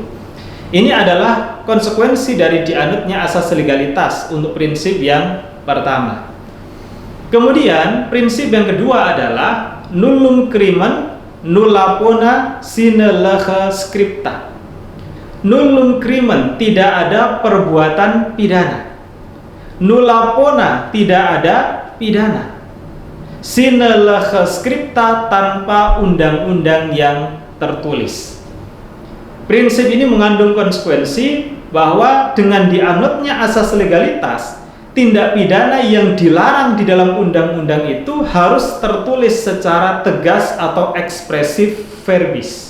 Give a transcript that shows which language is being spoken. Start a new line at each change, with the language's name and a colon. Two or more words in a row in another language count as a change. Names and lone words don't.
Indonesian: Ini adalah konsekuensi dari dianutnya asas legalitas untuk prinsip yang pertama. Kemudian prinsip yang kedua adalah
Latin: nullum crimen nulla pona sine lege scripta. Nullum crimen,
Indonesian: tidak ada perbuatan pidana.
Latin: Nulla pona,
Indonesian: tidak ada pidana.
Latin: sine lege scripta,
Indonesian: tanpa undang-undang yang tertulis. Prinsip ini mengandung konsekuensi bahwa dengan dianutnya asas legalitas, tindak pidana yang dilarang di dalam undang-undang itu harus tertulis secara tegas atau
Latin: ekspresif verbis.